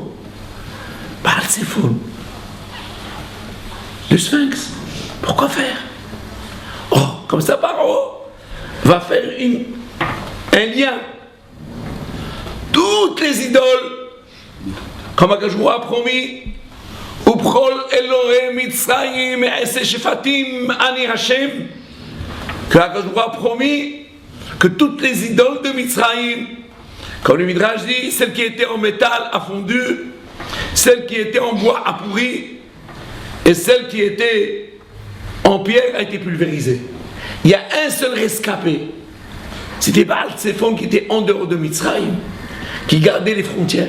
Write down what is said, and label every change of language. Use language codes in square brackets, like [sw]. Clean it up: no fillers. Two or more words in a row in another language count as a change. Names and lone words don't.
[fr] Baal Tzefon. Le Sphinx. Pourquoi faire? Oh, comme ça Paro va faire un lien. Toutes les idoles, comme [he] הקדוש ברוך הוא [fr] a promis, [he] ובכל אלהי מצרים אעשה שפטים אני השם, [fr] que [he] הקדוש ברוך הוא [fr] a promis que toutes les idoles de Mitzrayim, comme le Midrash dit, celle qui était en métal a fondu, celle qui était en bois a pourri, et celle qui était en pierre a été pulvérisée. Il y a un seul rescapé, c'était Baal Tzefon qui était en dehors de Mitzrayim, qui gardait les frontières.